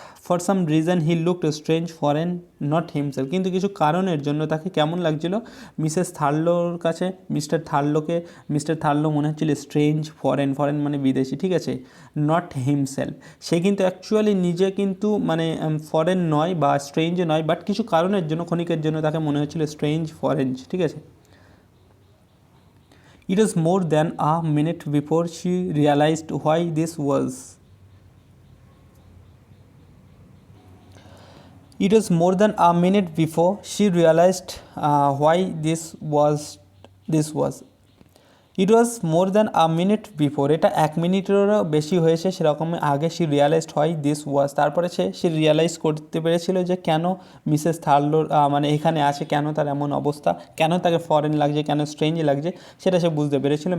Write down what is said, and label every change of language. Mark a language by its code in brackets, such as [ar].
[en] for some reason he looked strange foreign not himself, [bn] কিন্তু কিছু কারণের জন্য তাকে কেমন লাগছিল, মিসেস থার্লোর কাছে মিস্টার থার্লো মনে হচ্ছিল স্ট্রেঞ্জ, ফরেন মানে বিদেশি, ঠিক আছে, [en] not himself, [bn] সে কিন্তু অ্যাকচুয়ালি নিজে কিন্তু মানে ফরেন নয় বা স্ট্রেঞ্জ নয়, বাট কিছু কারণের জন্য, ক্ষণিকের জন্য তাকে মনে হচ্ছিল স্ট্রেঞ্জ, ফরেন, ঠিক আছে। [en] It was more than a minute before she realized why this was. It was more than a minute before she realized why this was. It was more than a minute before, [bn] এটা 1 মিনিটেরও বেশি হয়েছে সেরকম আগে [en] she realized why this was, [bn] তারপরে সে realise করতে পেরেছিল যে কেন মিসেস থার্লোর মানে এখানে আছে, কেন তার এমন অবস্থা, কেন তাকে ফরেন লাগছে, কেন স্ট্রেঞ্জ লাগছে, সেটা সে বুঝতে পেরেছিল।